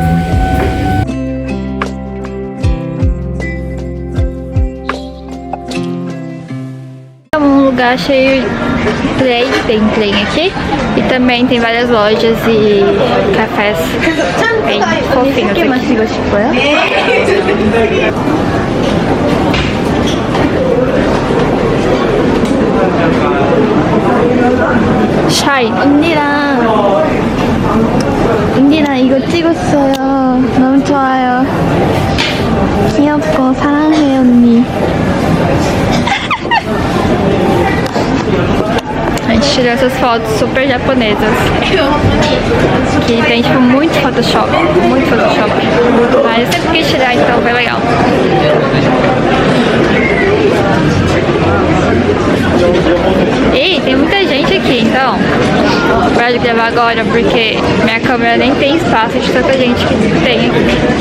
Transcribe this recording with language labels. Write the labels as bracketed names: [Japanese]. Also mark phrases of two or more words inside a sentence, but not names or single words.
[Portuguese] É um lugar cheio de trem, tem trem aqui. E também tem várias lojas e cafés bem fofinhos aqui. [Korean] 마시고 싶어요? 샤이. 언니랑 이거 찍었어요. 너무 좋아요. 귀엽고 사랑해 언니. [Portuguese] A gente tirou essas fotos super japonesas. Que tem tipo muito Photoshop. Muito Photoshop. Mas eu sempre quis tirar, então foi legal. E tem muita gente aqui, então pode gravar agora porque minha câmera nem tem espaço de tanta gente que tem aqui.